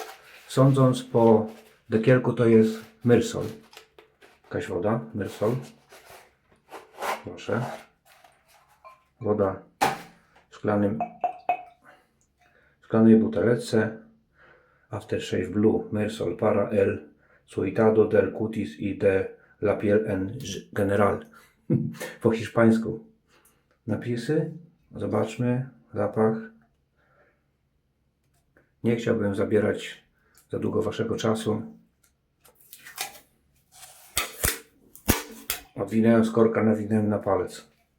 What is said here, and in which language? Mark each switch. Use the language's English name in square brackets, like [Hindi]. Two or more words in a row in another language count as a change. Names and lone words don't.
[Polish] Sądząc po dekielku, to jest Myrsol. Jakaś woda. Myrsol. Proszę. Woda w szklanej buteleczce. Aftershave Blue. [Spanish] Myrsol Para El Cuidado del Cutis y de la Piel en General. [Polish] Po hiszpańsku. Napisy. Zobaczmy. Zapach. Nie chciałbym zabierać za długo Waszego czasu. Odwinąłem z korka, nawinąłem na palec.